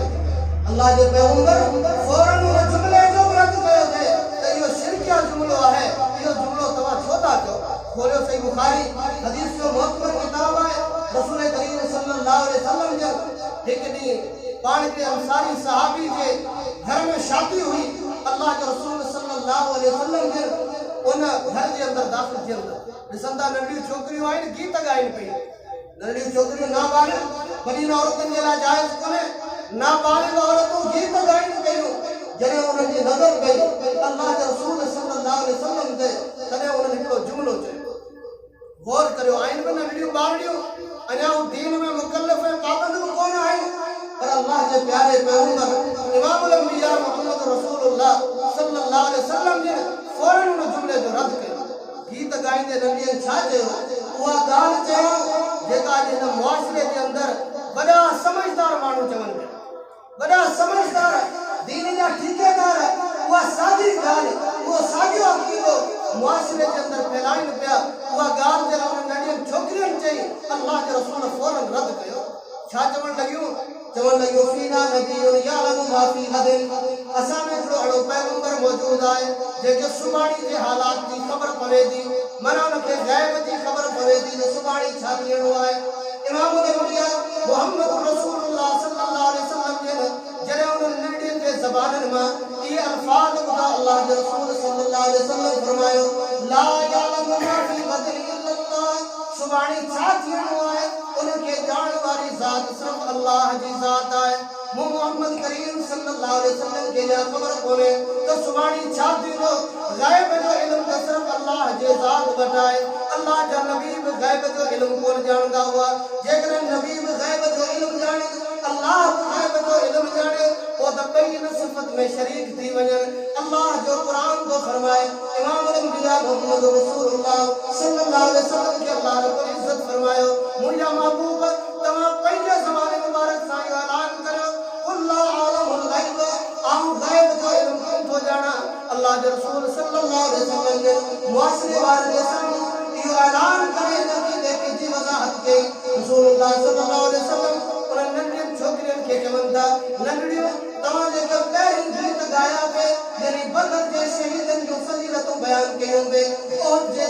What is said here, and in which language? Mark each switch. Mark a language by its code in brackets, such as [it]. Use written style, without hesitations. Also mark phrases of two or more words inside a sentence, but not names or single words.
[sd] अल्लाह जे पैगंबर फौरन उन जुमिले जो बि रद्द कयो थिए त इहो शिरकिया जुमिलो आहे, इहो जुमिलो तव्हां छो था कयो? खोलियो सही बुखारी हदीस जो मुअत्तर किताब आहे। रसूल करीम [ar] صلى الله عليه وسلم [sd] जो हिकु ॾींहुं पाण के अंसारी सहाबी जे घर में शादी हुई। अल्लाह के रसूल [ar] صلى الله عليه وسلم [sd] जे उन घर जे अंदर दाख़िल थियन ॾिसंदा नंढियूं छोकिरियूं आहिनि गीत ॻाइनि पई। नंढियूं छोकिरियूं नाबालिग वॾियुनि औरतुनि जे लाइ जाइज़ कोन्हे, नाबालिग औरतूं गीत ॻाइनि पियूं। जॾहिं उन्हनि जी नज़र पई अल्लाह के रसूल [ar] صلى الله عليه وسلم [sd] ते, तॾहिं उन्हनि हिकिड़ो जुमिलो चयो। गौर करियो, आहिनि बि नंढियूं ॿारड़ियूं, अञा दीन में मुकल्लफ़ ऐं पाबंद बि कोन आहिनि, पर अल्लाह के प्यारे पैगंबर इमामुल अंबिया मुहम्मद रसूलुल्लाह [ar] صلى الله عليه وسلم [sd] जे फौरन उन जुमिले जो रद्द कयो। गीत गाईंदे नंढियुनि छा चयो? उहा ॻाल्हि चयो जेका हिन मुआशिरे जे अंदरि वॾा समझदार माण्हू चवनि पिया, वॾा समझदार दीन जा ठीकेदार उहा साॻी ॻाल्हि, उहो साॻियो अक़ीदो मुआशिरे जे अंदरि फैलाइनि पिया। उहा ॻाल्हि जॾहिं उन नंढियुनि छोकिरियुनि चई अल्लाह जे रसूल फौरन रद्द कयो। छा चवण लॻियूं? चवण लॻियो [ar] فينا نبي يعلم ما في غد. [sd] असां में हिकिड़ो अहिड़ो पैगंबर मौजूदु आहे जंहिंखे सुभाणे जे हालात जी ख़बर पवे थी, माना हुनखे ग़ैब जी ख़बर पवे थी त सुभाणे छा थियणो आहे। इमामुल अंबिया मुहम्मद रसूलुल्लाह [ar] صلى الله عليه وسلم [sd] जॾहिं उन्हनि नंढियुनि जे ज़बाननि मां इहे अल्फाज़ ॿुधा, अल्लाह जे रसूल [ar] صلى الله عليه وسلم [sd] फरमायो [ar] لا يعلم ما في غد إلا الله. [sd] सुभाणे छा थियणो आहे उनखे ॼाण वारी ज़ात सिर्फ़ अल्लाह जी ज़ात आहे। मोहम्मद करीम [ar] صلى الله عليه وسلم [sd] खे ख़बर कोन्हे त सुभाणे छा थींदो। ग़ैब जो इल्म त सिर्फ़ अल्लाह जे ज़ात वटि आहे। अल्लाह जा नबी बि ग़ैब जो इल्म कोन ॼाणंदा हुआ। जेकॾहिं नबी बि ग़ैब जो इल्म ॼाणे, अल्लाह बि ग़ैब जो इल्म ॼाणे, पोइ त ॿई इन सिफ़त में शरीक थी वञनि। अल्लाह जो क़ुरान थो फरमाए, इमामुल अंबिया मुहम्मद रसूलुल्लाह [ar] صلى الله عليه وسلم [sd] खे अल्लाह [ar] رب العزة [sd] फरमायो मुंहिंजा महबूब तव्हां पंहिंजे ज़माने मुबारक सां इहो ऐलान करियो [ar] قل لا أعلم الغيب, [sd] आऊं ग़ैब जो इल्म कोन थो ॼाणा। अल्लाह जे रसूल [ar] صلى الله عليه وسلم [sd] जे मुआशिरे वारनि जे साम्हूं इहो ऐलान करे नबी की वज़ाहत कई रसूलुल्लाह [ar] صلى الله عليه وسلم [sd] उन नंढियुनि छोकिरियुनि खे चवनि था नंढड़ियूं तव्हां जेके पहिरीं गीत गाया पे यानी बदर जे शहीदनि जूं फज़ीलतूं बयान कयूं पे उहद जे